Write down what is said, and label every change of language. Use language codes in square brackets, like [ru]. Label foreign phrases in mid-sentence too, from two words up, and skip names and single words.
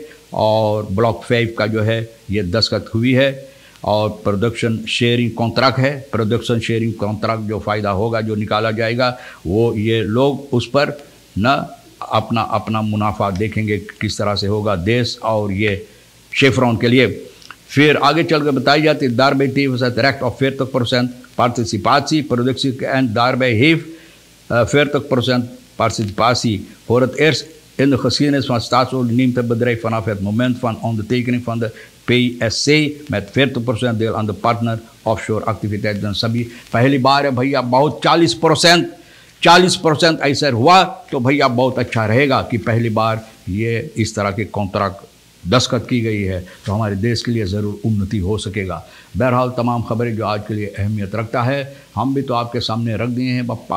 [hns] और ब्लॉक 5 का जो है ये दस्तखत हुई है और [en] production sharing contract [hns] है। [en] production sharing contract [hns] जो फ़ायदा होगा, जो निकाला जाएगा, वो ये लोग उस पर न अपना मुनाफा देखेंगे किस तरह से होगा देश और ये शेफरॉन के लिए। फिर आगे चलकर बताई जाती है [nl] daarbij het recht op 40% participatie, productie en daarbij heeft 40% participatie. Voor het eerst in de geschiedenis van Staatsolie neemt het bedrijf vanaf het moment van ondertekening van de PSC met 40% deel aan de partner offshore activiteiten सभी। [hns] पहली बार है भैया, बहुत 40% ऐसा हुआ तो भैया बहुत अच्छा रहेगा कि पहली बार ये इस तरह के कॉन्ट्रैक्ट दस्तखत की गई है, तो हमारे देश के लिए ज़रूर उन्नति हो सकेगा। बहरहाल तमाम खबरें जो आज के लिए अहमियत रखता है, हम भी तो आपके सामने रख दिए हैं बप्पा।